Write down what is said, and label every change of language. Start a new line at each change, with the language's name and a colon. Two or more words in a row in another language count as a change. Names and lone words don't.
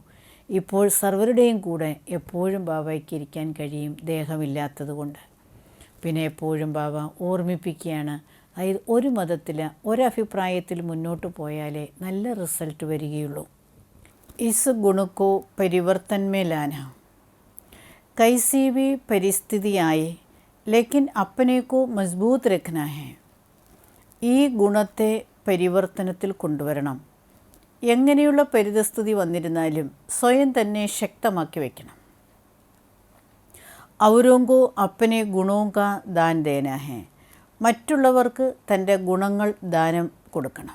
Malayalam: ഇപ്പോൾ സർവരുടെയും കൂടെ എപ്പോഴും ബാബയ്ക്ക് ഇരിക്കാൻ കഴിയും, ദേഹമില്ലാത്തത് കൊണ്ട്. പിന്നെ എപ്പോഴും ബാബ ഓർമ്മിപ്പിക്കുകയാണ്, അതായത് ഒരു മതത്തിൽ ഒരഭിപ്രായത്തിൽ മുന്നോട്ട് പോയാലേ നല്ല റിസൾട്ട് വരികയുള്ളൂ.
Hindi: इस गुण को परिवर्तन में लाना कैसी भी परिस्थिति आए लेकिन अपने को मजबूत रखना है.
Malayalam: ഈ ഗുണത്തെ പരിവർത്തനത്തിൽ കൊണ്ടുവരണം. എങ്ങനെയുള്ള പരിതസ്ഥിതി വന്നിരുന്നാലും സ്വയം തന്നെ ശക്തമാക്കി വയ്ക്കണം.
Hindi: औरों को अपने गुणों का दान देना है.
Malayalam: മറ്റുള്ളവർക്ക് തൻ്റെ ഗുണങ്ങൾ ദാനം കൊടുക്കണം.